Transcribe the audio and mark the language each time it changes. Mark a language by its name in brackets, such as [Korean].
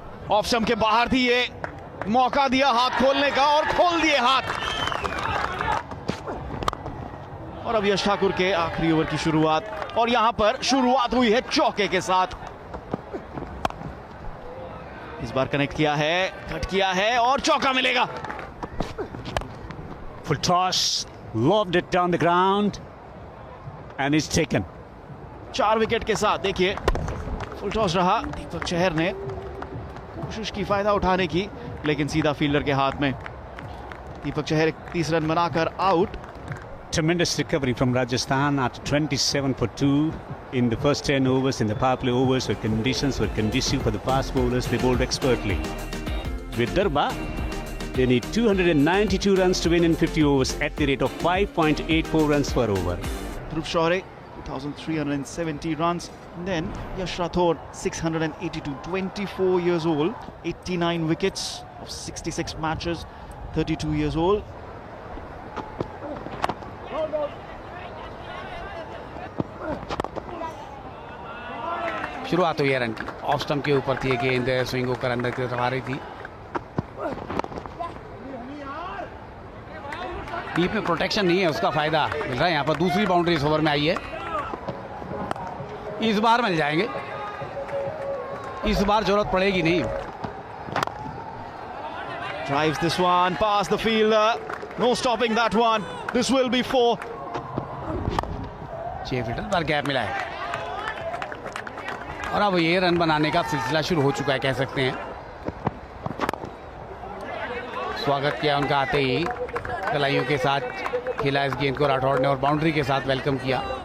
[Hindi] Off stump के बाहर थी ये। मौका दिया हाथ खोलने का और खोल दिए हाथ। और अब यश ठाकुर के आखिरी ओवर की शुरुआत और यहां पर शुरुआत हुई है चौके के साथ। इस बार कनेक्ट किया है, कट किया है और चौका मिलेगा। [English] Full toss, lobbed it down the ground and is taken. [Hindi] 4 wicket के साथ देखिए फुल टॉस रहा। दीपक चहर ने कोशिश की फायदा उठाने की, लेकिन सीधा फील्डर के हाथ में। दीपक चहर 30 रन बनाकर out. [English] Tremendous recovery from Rajasthan after 27 for 2 in the first 10 overs. In the power play overs where conditions were conducive for the fast bowlers, they bowled expertly. With Darba, they need 292 runs to win in 50 overs at the rate of 5.84 runs per over. Dhruv Shore 2,370 runs. And then Yash Rathore 682, 24 years old, 89 wickets of 66 matches, 32 years old. [Hindi] शुरुआत हुई है run की। Off stump के ऊपर थी गेंद, swing होकर अंदर की तरफ आ रही थी। डीप में प्रोटेक्शन नहीं है, उसका फायदा मिल रहा है यहाँ पर। दूसरी बाउंड्री इस ओवर में आई है। इस बार मिल जाएंगे, इस बार जरूरत पड़ेगी नहीं। [English] Drives this one past the fielder. No stopping that one. This will be 4. [Hindi] 6 fielder पर गैप मिला है और अब ये रन बनाने का सिलसिला शुरू हो चुका है, कह सकते हैं। स्वागत किया उनका आते ही, कलाइयों के साथ खेला इस गेंद को राठौड़ ने और बाउंड्री के साथ वेलकम किया।